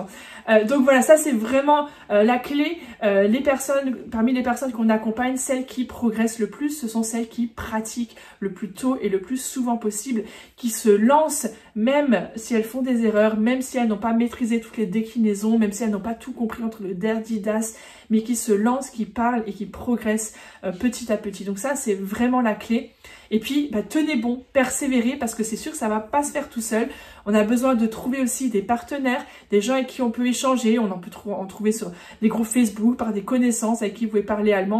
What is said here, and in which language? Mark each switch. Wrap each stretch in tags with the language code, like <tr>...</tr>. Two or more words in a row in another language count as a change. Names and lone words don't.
<fr>Donc voilà, ça c'est vraiment la clé. Parmi les personnes qu'on accompagne, celles qui progressent le plus, ce sont celles qui pratiquent le plus tôt et le plus souvent possible, qui se lancent même si elles font des erreurs, même si elles n'ont pas maîtrisé toutes les déclinaisons, même si elles n'ont pas tout compris entre le</fr> <de>der, die, das,</de> <fr>mais qui se lancent, qui parlent et qui progressent petit à petit. Donc ça, c'est vraiment la clé. Et puis, tenez bon, persévérez, parce que c'est sûr que ça va pas se faire tout seul. On a besoin de trouver aussi des partenaires, des gens avec qui on peut échanger. On en peut en trouver sur des groupes Facebook, par des connaissances avec qui vous pouvez parler allemand.</fr>